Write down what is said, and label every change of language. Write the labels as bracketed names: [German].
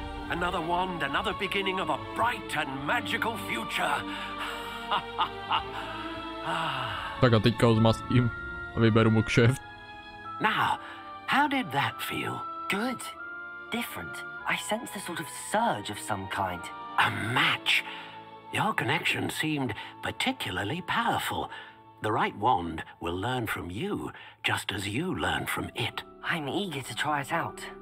[English] Another wand, another beginning of a bright and magical future. [Czech] Tak a teďka ho zmastím a vyberu mu kšeft. [English] Now, how did that feel? Good. Different. I sensed a sort of surge of some kind. A match. Your connection seemed particularly powerful. The right wand will learn from you, just as you learn from it. I'm eager to try it out.